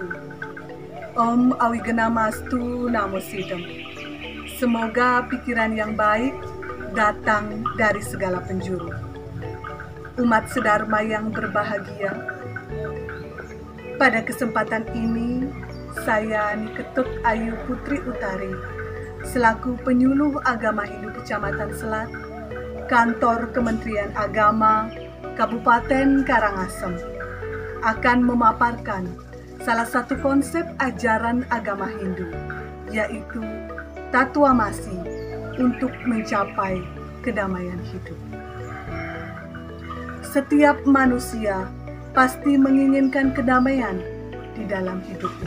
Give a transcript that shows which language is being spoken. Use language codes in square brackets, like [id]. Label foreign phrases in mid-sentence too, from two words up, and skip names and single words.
[sa] Om Awigenamastu Namo Sidam. [id] Semoga pikiran yang baik datang dari segala penjuru. Umat sedharma yang berbahagia, pada kesempatan ini saya Niketut Ayu Putri Utari selaku penyuluh agama Hindu Kecamatan Selat, Kantor Kementerian Agama Kabupaten Karangasem, akan memaparkan salah satu konsep ajaran agama Hindu, yaitu Tatwamasi untuk mencapai kedamaian hidup. Setiap manusia pasti menginginkan kedamaian di dalam hidupnya.